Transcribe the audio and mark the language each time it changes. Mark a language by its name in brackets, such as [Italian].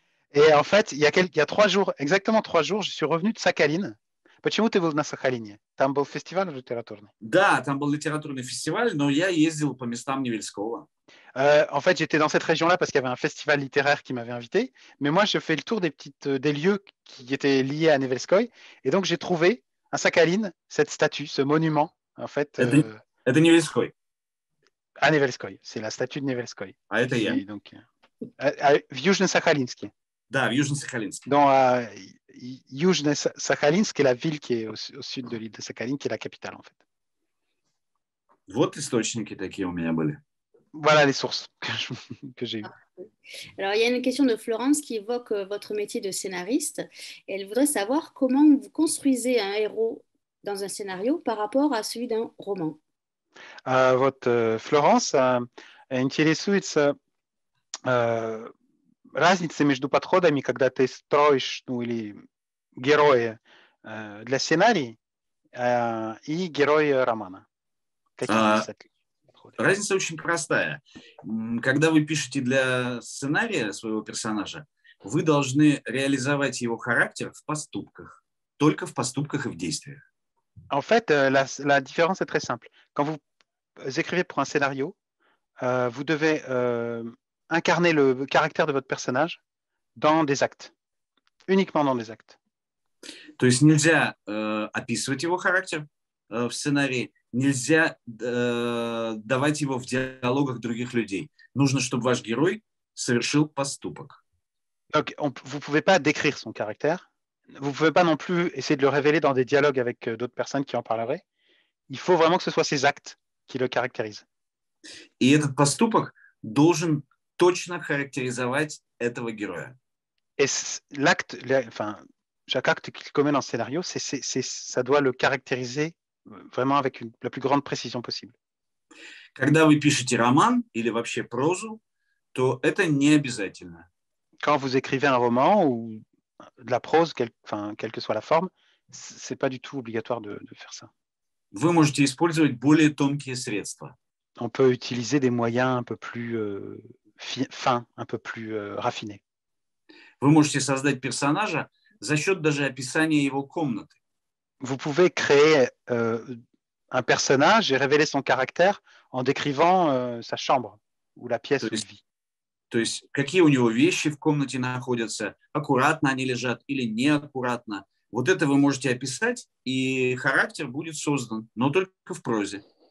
[French] Et en fait, il y a 3 jours, exactement 3 jours, je suis revenu de Sakhalin. [Russian] Почему ты был на Сахалине? Там был фестиваль литературный? Да, там был литературный фестиваль, но я ездил по местам Невельского. [French] En fait, j'étais dans cette région-là parce qu'il y avait un festival littéraire qui m'avait invité. Mais moi, je fais le tour des lieux qui étaient liés à Nevelskoy. Et donc, j'ai trouvé à Sakhalin cette statue, ce monument, en fait. [Russian] Это Невельской. [French] À Nevelskoy. C'est la statue de Nevelskoy. [Russian] А это я. Donc, в Южно-Сахалинске. Да, в Южно-Сахалинске. [French] Dans Южно-Сахалинск, qui est la ville qui est au sud de l'île de Sakhalin, qui est la capitale, en fait. [Russian] Вот источники такие у меня были. [French] Voilà les sources que j'ai eues. Alors, il y a une question de Florence qui évoque votre métier de scénariste. Et elle voudrait savoir comment vous construisez un héros dans un scénario par rapport à celui d'un roman. [Russian] Вот Florence интересуется разница между подходами, когда ты строишь, ну, или героя для сценария и героя романа. Какие есть отличия? Разница очень простая. Когда вы пишете для сценария своего персонажа, вы должны реализовать его характер в поступках. Только в поступках и в действиях. [French] En fait, la différence est très simple. Quand vous écrivez pour un scénario, vous devez incarner le caractère de votre personnage dans des actes, uniquement dans des actes. [Russian] То есть нельзя описывать его характер в сценарии, нельзя давать его в диалогах других людей. Нужно, чтобы ваш герой совершил поступок. [French] Donc, vous ne pouvez pas décrire son caractère. Vous ne pouvez pas non plus essayer de le révéler dans des dialogues avec d'autres personnes qui en parleraient. Il faut vraiment que ce soit ses actes qui le caractérisent. [Russian] И этот поступок должен точно характеризовать этого героя. [French] Et l'acte, enfin, chaque acte qu'il commet dans le scénario, ça doit le caractériser vraiment avec la plus grande précision possible. [Russian] Когда вы пишете роман или вообще прозу, то это не обязательно. [French] Quand vous écrivez un roman ou de la prose, quelle que soit la forme, c'est pas du tout obligatoire de faire ça. [Russian] Вы можете использовать более тонкие средства. [French] On peut utiliser des moyens un peu plus fins, un peu plus raffinés. [Russian] Вы можете создать персонажа за счет даже описания его комнаты. [French] Vous pouvez créer un personnage et révéler son caractère en décrivant sa chambre ou la pièce où il vit. [Russian] То есть какие у него вещи в комнате находятся, аккуратно они лежат или неаккуратно. Вот это вы можете описать, и характер будет создан, но только в прозе.